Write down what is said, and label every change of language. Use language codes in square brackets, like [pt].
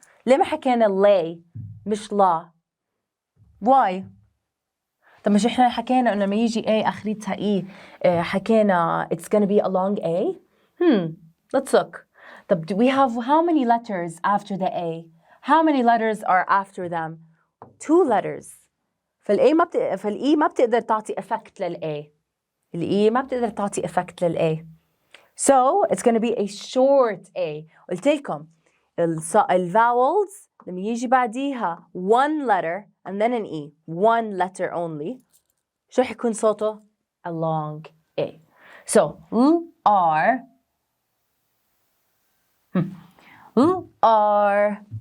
[ar] ليه ما حكينا lay مش لا؟ why؟ طب مش احنا حكينا انه لما يجي A اخرتها E حكينا it's gonna be a long A. [en] let's look. طب do we have how many letters after the A? how many letters are after them? 2 letters. [ar] فالإي ما بتقدر تعطي effect للA. الإي ما بتقدر تعطي effect للA. [en] so it's going to be a short A. قلت لكم الvowels لما يجي بعديها one letter and then an E, one letter only، شو حيكون صوته؟ a long A. so R.